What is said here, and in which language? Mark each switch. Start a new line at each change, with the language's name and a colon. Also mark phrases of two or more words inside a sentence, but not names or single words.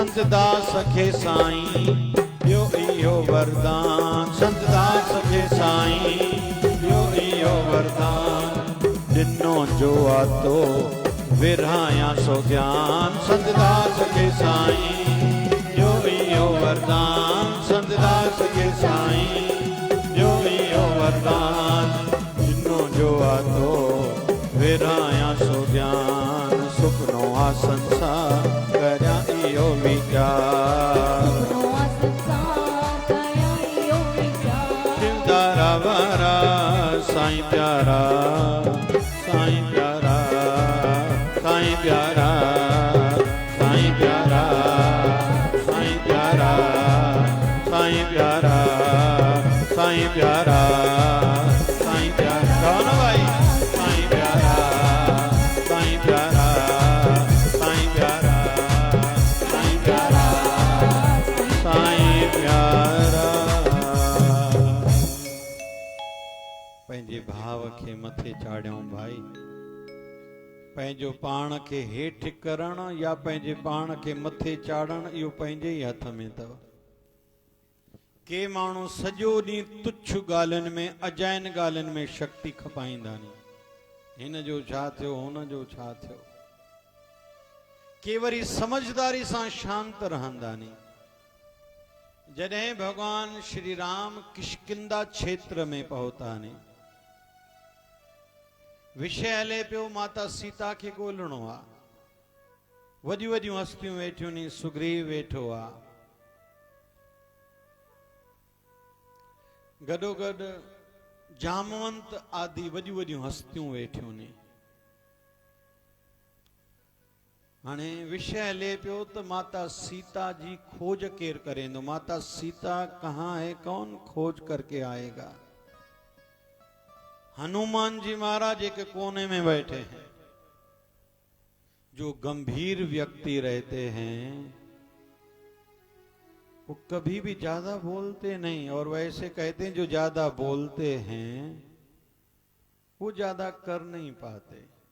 Sindhi: दास खे साईं यो इहो वरदान, संत दास खे साईं यो इहो वरदान, ॾिनो जो आतो विरहाया सो ज्ञान, संत दास खे साईं यो इहो वरदान, संत दास खे साईं यो इहो वरदान, ॾिनो जो आतो विरहाया सो ज्ञान, सुपनो आ संसार करिया इहो वीचार, दिलदारा वारा साईं प्यारा, साईं प्यारा, साईं प्यारा, साईं प्यारा, साईं प्यारा, साईं प्यारा, साईं प्यारा, साईं प्यारा, कहो ना भाई, साईं प्यारा, साईं प्यारा, साईं प्यारा, साईं प्यारा, साईं प्यारा। पंहिंजे भाव खे मथे चाढ़ियऊं भाई, पंहिंजो पाण खे हेठि करणु या पंहिंजे पाण खे मथे चाढ़णु इहो पंहिंजे ई हथ में अथव। के माण्हू सॼो ॾींहुं तुच्छ ॻाल्हियुनि में अजाइन ॻाल्हियुनि में शक्ति खपाईंदा नी, हिन जो छा थियो, हुन जो छा थियो, के वरी समझदारी सां शांत रहंदा नी। जॾहिं भगवान श्री राम किष्किंधा क्षेत्र में पहुता नी, विषय हले पियो माता सीता खे ॻोल्हणो आहे, वॾियूं वॾियूं हस्तियूं वेठियूं नी, सुग्रीव वेठो आहे, गॾोगॾु जामवंत आदि वॾियूं वॾियूं हस्तियूं वेठियूं नी। हाणे विषय हले पियो त
Hindi: माता सीता जी खोज केरु करेंदो, माता सीता कहाँ है, कौन खोज करके आएगा। हनुमान जी महाराज एक कोने में बैठे हैं, जो गंभीर व्यक्ति रहते हैं वो कभी भी ज्यादा बोलते नहीं, और वैसे कहते हैं जो ज्यादा बोलते हैं वो ज्यादा कर नहीं पाते।